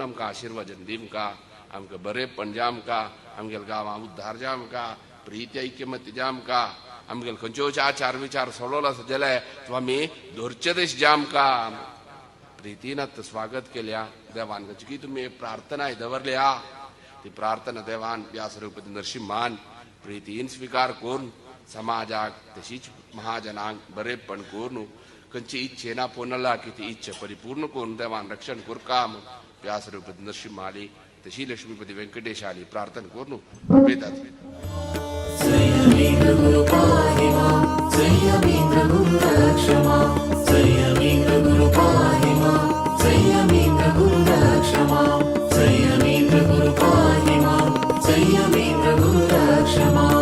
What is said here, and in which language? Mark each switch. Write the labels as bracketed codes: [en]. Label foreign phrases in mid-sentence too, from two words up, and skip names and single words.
[kok] आमकां आशिर्वाद दिवंका आमकां बरेपण जामका आमगेल गांवां उद्धार जामका प्रीती ऐक्यमत्य जामका आमगेल खंयच्योच आचार विचार सोडलो आसा जाल्यार स्वामी धरचे देश जामका प्रितीन स्वागत केल्या देवान की तुम्ही प्रार्थना दवरल्या ती प्रार्थना देवान व्यासरूपती नरसिंहान प्रितीन स्वीकार करून समाजाक तशीच महाजनांक बरेपण करून खंयची इच्छे ना पोनला की ती इच्छा परिपूर्ण करून देवान रक्षण कोरका म्हूण व्यासरूपती नरसिंहाली तशी लक्ष्मीपती व्यंकटेशाली प्रार्थना करून उभेतात. [sa] संयमीन्द्र गुरु पाहि मां, संयमीन्द्र गुरु रक्ष मां, संयमीन्द्र गुरु पाहि मां, संयमीन्द्र गुरु रक्ष मां, संयमीन्द्र गुरु पाहि मां, संयमीन्द्र गुरु रक्ष मां.